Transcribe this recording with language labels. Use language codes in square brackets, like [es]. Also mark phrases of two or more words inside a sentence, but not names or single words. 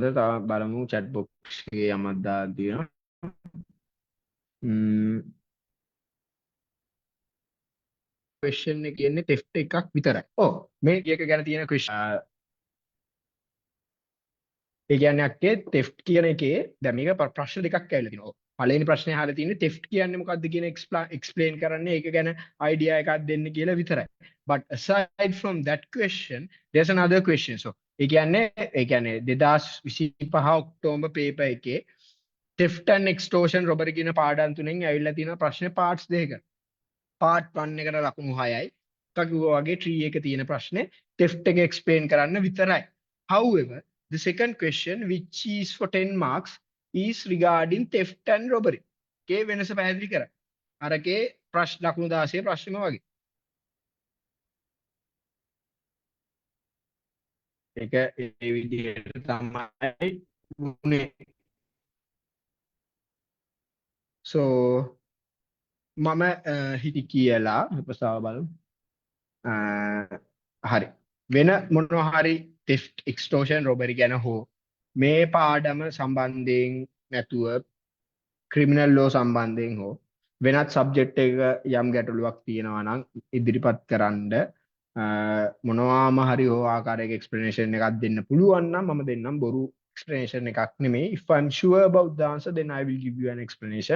[si] තව බලමු [en] chat box [si] එකේ යමක් දාලා තියෙනවා. question එක කියන්නේ theft එකක් විතරයි. ඔව් මේ එක ගැන තියෙන question ඒ කියන්නේ අක්කේ theft කියන එකේ දැන් මේක ප්‍රශ්න දෙකක් ඇවිල්ලා තිනවා. පළවෙනි ප්‍රශ්නේ අහලා තියෙන්නේ theft කියන්නේ මොකක්ද කියන explain කරන්නේ ඒක ගැන idea එකක් දෙන්න කියලා විතරයි. [en] But aside from that question there's another question. [si] So ඒ කියන්නේ 2025 ඔක්තෝබර් paper එකේ [en] theft and extortion robbery [si] කියන පාඩම් තුනෙන් ඇවිල්ලා තියෙන ප්‍රශ්නේ parts දෙකකට. part 1 එකට ලකුණු 6යි. කකුවා වගේ tree එක තියෙන ප්‍රශ්නේ theft එක explain කරන්න විතරයි. [en] However the second question which is for 10 marks is regarding theft and robbery. [si] Okay, වෙනස පැහැදිලි කරා. අරකේ ප්‍රශ්න ලකුණු 16 ප්‍රශ්නම වගේ. ඒක ඒ විදිහට තමයි වුනේ. so මම හිටි කියලා ප්‍රස්තාව බලමු. හරි. වෙන මොනවා හරි [en] theft extortion robbery [si] ගැන හෝ මේ පාඩම සම්බන්ධයෙන් නැතුව [en] criminal law [si] සම්බන්ධයෙන් හෝ වෙනත් සබ්ජෙක්ට් එක යම් ගැටලුවක් තියෙනවා නම් ඉදිරිපත් කරන්න මොනවාම හරි හෝ ආකාරයක explanation එකක් දෙන්න පුළුවන් නම් මම දෙන්නම්. බොරු explanation එකක් නෙමෙයි. [en] If I'm sure about the answer then I will give you an explanation.